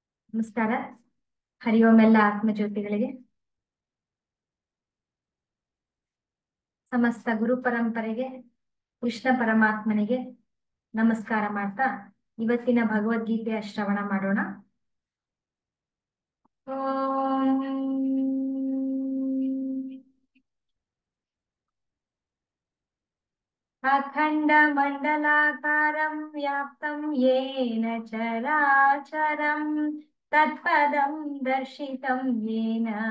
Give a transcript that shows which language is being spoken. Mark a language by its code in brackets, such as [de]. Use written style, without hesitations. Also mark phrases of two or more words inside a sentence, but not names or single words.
[kn] ನಮಸ್ಕಾರ. ಹರಿ ಓಂ ಎಲ್ಲ ಆತ್ಮಜ್ಯೋತಿಗಳಿಗೆ, ಸಮಸ್ತ ಗುರು ಪರಂಪರೆಗೆ, ಕೃಷ್ಣ ಪರಮಾತ್ಮನಿಗೆ ನಮಸ್ಕಾರ ಮಾಡ್ತಾ ಇವತ್ತಿನ ಭಗವದ್ಗೀತೆಯ ಶ್ರವಣ ಮಾಡೋಣ. [sa] ಓಂ ಅಖಂಡ ಮಂಡಲಾಕಾರಂ ವ್ಯಾಪ್ತಂ ಯೇನ ಚರಾಚರಂ ತತ್ಪದಂ ದರ್ಶಿತಂ ಯೇನ